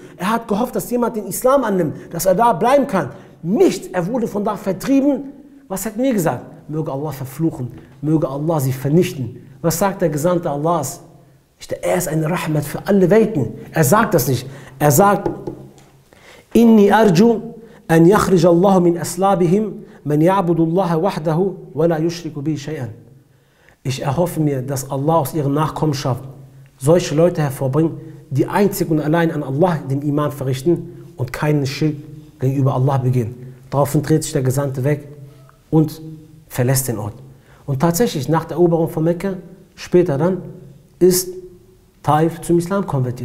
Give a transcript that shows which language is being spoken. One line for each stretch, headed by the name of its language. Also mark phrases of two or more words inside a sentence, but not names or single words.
German: Er hat gehofft, dass jemand den Islam annimmt, dass er da bleiben kann. Nichts, er wurde von da vertrieben. Was hätten wir gesagt? Möge Allah verfluchen, möge Allah sie vernichten. Was sagt der Gesandte Allahs? Er ist eine Rahmat für alle Welten. Er sagt das nicht. Er sagt,
Arabic: إني أرجو أن يخرج الله من أصلابهم من يعبد الله وحده ولا يشرك به شيئا.
German: Ich erhoffe mir, dass Allah aus ihrer Nachkommenschaft solche Leute hervorbringt, die einzig und allein an Allah den Iman verrichten und keinen Schirk gegenüber Allah begehen. Daraufhin dreht sich der Gesandte weg und verlässt den Ort. Und tatsächlich, nach der Eroberung von Mekka, später dann, ist Taif zum Islam konvertiert.